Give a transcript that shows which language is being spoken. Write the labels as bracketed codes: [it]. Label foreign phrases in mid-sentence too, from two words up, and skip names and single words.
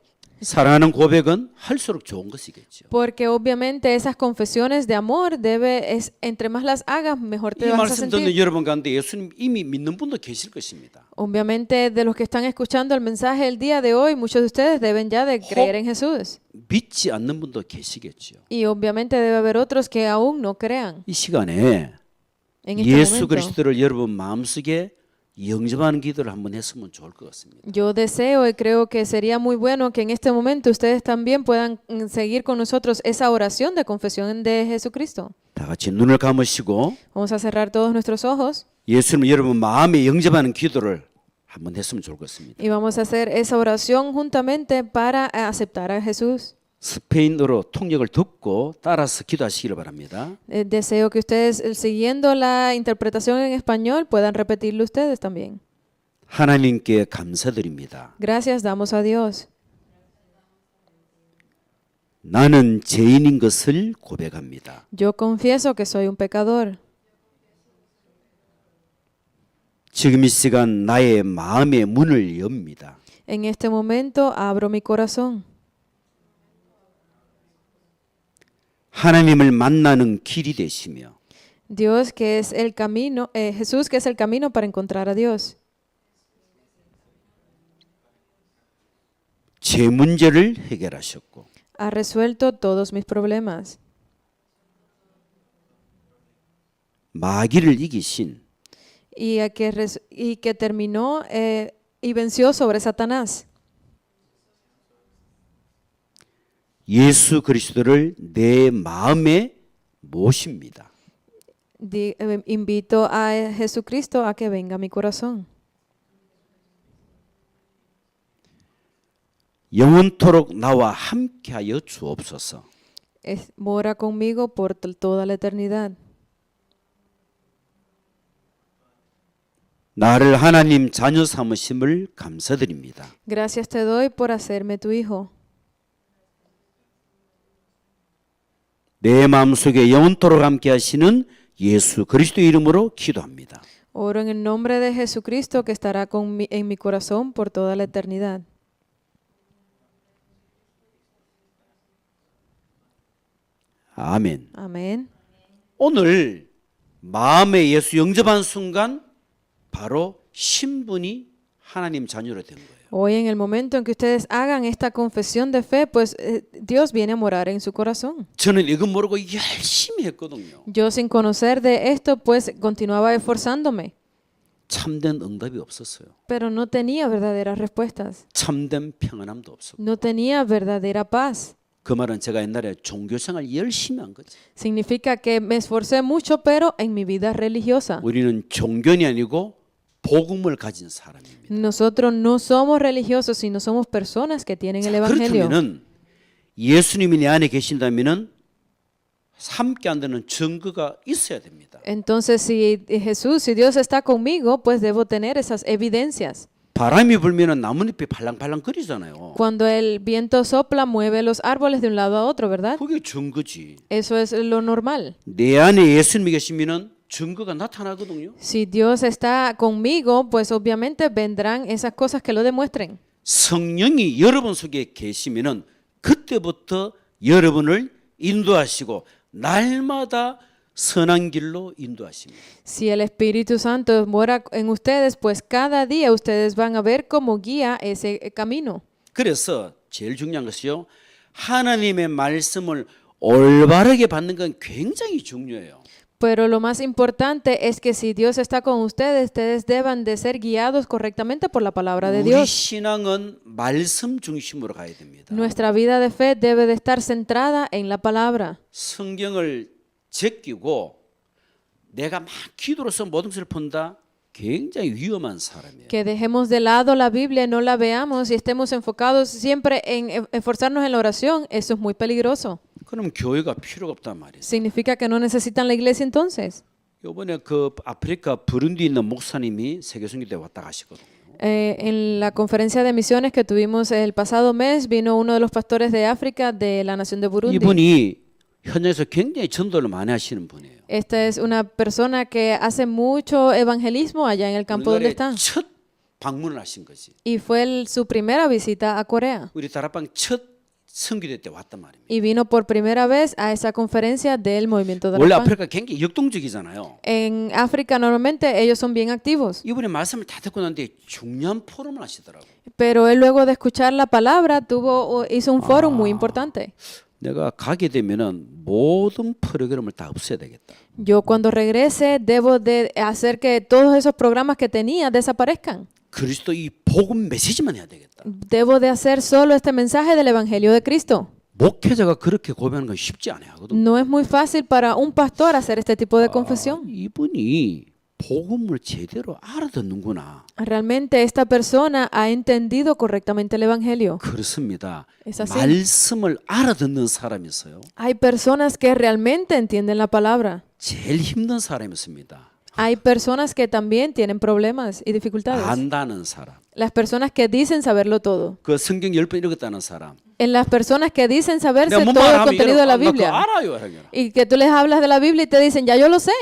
[ko] 사랑하는 고백은 할수록 좋은 것이겠죠. [es] Porque obviamente esas confesiones de amor entre más las hagas, mejor te [ko] 이 [es] vas a [ko] 말씀 듣는 [es] sentir. [ko] 여러분 가운데 예수님 이미 믿는 분도 계실 것입니다. [es] Obviamente de los que están escuchando el mensaje el día de hoy, muchos de ustedes deben ya de creer en Jesús. [ko] 믿지 않는 분도 계시겠죠. [es] Y obviamente debe haber otros que aún no crean. [ko] 이 시간에 [es] En este [ko] 예수 [es] momento, [ko] 그리스도를 여러분 마음속에 영접하는 기도를 한번 했으면 좋을 것 같습니다. [es] yo deseo y creo que sería muy bueno que en este momento ustedes también puedan seguir con nosotros esa oración de confesión de Jesucristo. [ko] 다 같이 눈을 감으시고 [es] Vamos a cerrar todos nuestros ojos [ko] 예수님 여러분 마음에 영접하는 기도를 한번 했으면 좋을 것 같습니다. [es] y vamos a hacer esa oración juntamente para aceptar a Jesús. [ko] 스페인어로 통역을 듣고 따라서 기도하시기를 바랍니다. [es] Deseo que ustedes, siguiendo la interpretación en español, puedan repetirlo ustedes también. [ko] 하나님께 감사드립니다. [es] Gracias damos a Dios. [ko] 나는 죄인인 것을 고백합니다. [es] Yo confieso que soy un pecador. [ko] 지금 이 시간 나의 마음의 문을 엽니다. [es] En este momento abro mi corazón. [ko] 하나님을 만나는 길이 되시며 [es] Dios que es el camino, Jesús que es el camino para encontrar a Dios. [ko] 제 문제를 해결하셨고 [es] Ha resuelto todos mis problemas. [ko] 마귀를 이기신 [es] Y que terminó y venció sobre Satanás. [ko] 예수 그리스도를 내 마음에 모십니다. [es] Invito a Jesucristo a que venga a mi corazón. [ko] 영원토록 나와 함께하여 주옵소서. [es] Mora conmigo por toda la eternidad. [ko] 나를 하나님 자녀 삼으심을 감사드립니다. [es] Gracias te doy por hacerme tu hijo. [ko] 내 마음속에 영원토록 함께 하시는 예수 그리스도 이름으로 기도합니다. [es] Oro en el nombre de Jesucristo que estará en mi corazón por toda la eternidad. [ko] 아멘. [es] Amén. [ko] 오늘 마음에 예수 영접한 순간 바로 신분이 하나님 자녀로 된 거예요. [es] Hoy en el momento en que ustedes hagan esta confesión de fe, pues Dios viene a morar en su corazón. [ko] 저는 이거 모르고 열심히 했거든요. [es] Yo sin conocer de esto, pues continuaba esforzándome, [ko] 참된 응답이 없었어요. [es] pero no tenía verdaderas respuestas. [ko] 참된 평안함도 없었고. [es] No tenía verdadera paz. [ko] 그 말은 제가 옛날에 종교생활 열심히 한 거지. [es] Significa que me esforcé mucho, pero en mi vida religiosa. [ko] 우리는 종교인이 아니고 복음을 가진 사람입니다. [es] Nosotros no somos religiosos, sino somos personas que tienen el evangelio. [ko] 그렇다면은 예수님이 내 안에 계신다면은 함께 한다는 증거가 있어야 됩니다. [es] Entonces, si Jesús, si Dios está conmigo, pues debo tener esas evidencias. [ko] 바람이 불면은 나뭇잎이 팔랑팔랑 거리잖아요. [es] Cuando el viento sopla, mueve los árboles de un lado a otro, ¿verdad? [ko] 그게 증거지. [es] Eso es lo normal. [ko] 내 안에 예수님이 계시면은 증거가 나타나거든요. [es] Si Dios está conmigo, pues obviamente vendrán esas cosas que lo demuestren. [ko] 성령이 여러분 속에 계시면은 그때부터 여러분을 인도하시고 날마다 선한 길로 인도하십니다. [es] Si el Espíritu Santo mora en ustedes, pues cada día ustedes van a ver cómo guía ese camino. [ko] 그래서 제일 중요한 것이요. 하나님의 말씀을 올바르게 받는 건 굉장히 중요해요. [es] Pero lo más importante es que si Dios está con ustedes, ustedes deben de ser guiados correctamente por la palabra de [ko] 우리 [es] Dios. [ko] 신앙은 말씀 중심으로 가야 됩니다. [es] Nuestra vida de fe debe de estar centrada en la palabra. [ko] 성경을 제끼고 내가 막 기도로서 모든 것을 푼다. 굉장히 위험한 사람이에요. [es] Que dejemos de lado la Biblia, no la veamos y estemos enfocados siempre en esforzarnos en la oración. Eso es muy peligroso. [ko] 그럼 교회가 필요가 없단 말이에요. [es] ¿Significa que no necesitan la iglesia entonces? [ko] 이번에 그 아프리카 부룬디 있는 목사님이 세계선교대 왔다 가시거든요. [es] En la conferencia de misiones que tuvimos el pasado mes, vino uno de los pastores de África de la nación de Burundi. [ko] 이분이 현장에서 굉장히 전도를 많이 하시는 분이에요. [es] Esta es una persona que hace mucho evangelismo allá en el campo donde [ko] 우리나라에 [es] está. [ko] 첫 방문을 하신 거지. [es] Y fue su primera visita a Corea. [ko] 우리 다락방 첫 선교대 때 왔단 말입니다. [es] Y vino por primera vez a esa conferencia del movimiento de [ko] 원래 [es] Arapán. [ko] 아프리카 굉장히 역동적이잖아요. [es] En África normalmente ellos son bien activos. [ko] 이분이 말씀을 다 듣고 난 뒤에 중요한 포럼을 하시더라고요. [es] Pero él luego de escuchar la palabra hizo un foro muy importante. [ko] 내가 가게 되면은 모든 프로그램을 다 없애야 되겠다. [es] Yo cuando regrese debo de hacer que todos esos programas que tenía desaparezcan. [ko] 그리스도 이 복음 메시지만 해야 되겠다. [es] Debo de hacer solo este mensaje del Evangelio de Cristo. [ko] 목회자가 그렇게 고백하는 건 쉽지 않아요. 하거든요. [es] No es muy fácil para un pastor hacer este tipo de confesión. [ko] 이분이 복음을 제대로 알아듣는구나. [es] Realmente esta persona ha entendido correctamente el Evangelio. [ko] 그렇습니다. [es] Es así. [ko] 말씀을 알아듣는 사람이 있어요. [es] Hay personas que realmente entienden la palabra. [ko] 제일 힘든 사람이 있습니다. [es] Hay personas que también tienen problemas y dificultades. [ko] 안다는 사람. [es] Las personas que dicen saberlo todo. [ko] 그 성경 10번 읽었다는 사람. [es] En las personas que dicen saberse [ko] 내가 뭐 [es] todo el [ko] 말하면 [es] contenido de la [ko] 나 그거 [es] Biblia. [ko] 알아요. 하잖아. [es] Y que tú les hablas de la Biblia y te dicen, ya yo lo sé.